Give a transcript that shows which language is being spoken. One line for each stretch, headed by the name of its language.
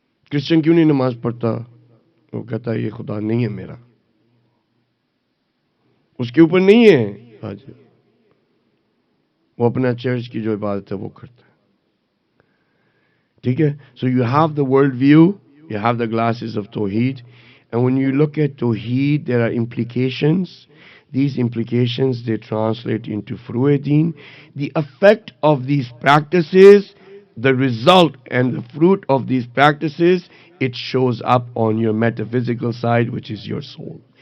Urdu: Christian کیوں نہیں نماز پڑھتا؟ وہ کہتا ہے یہ خدا نہیں ہے میرا، اس کے اوپر نہیں ہے. آج وہ اپنا چرچ کی جو عبادت ہے وہ کرتا ہے. ٹھیک ہے.
English: So you have the world view, you have the glasses of Tawheed. And when you look at Tawheed, there are implications. These implications, they translate into Fruedeen. The effect of these practices, the result and the fruit of these practices, it shows up on your metaphysical side, which is your soul.